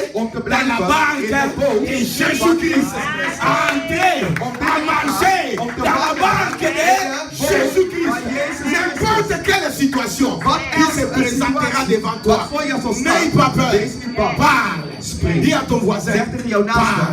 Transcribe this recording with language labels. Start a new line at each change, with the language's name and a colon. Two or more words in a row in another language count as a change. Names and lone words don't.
Dutch: om te
French: dans
Dutch: blijven
French: la barque
Dutch: in de boot
French: et Jésus-Christ à entrer, à marcher dans la barque de Jésus-Christ. toi. N'aie pas peur. Parle. Dis à ton voisin. Parle.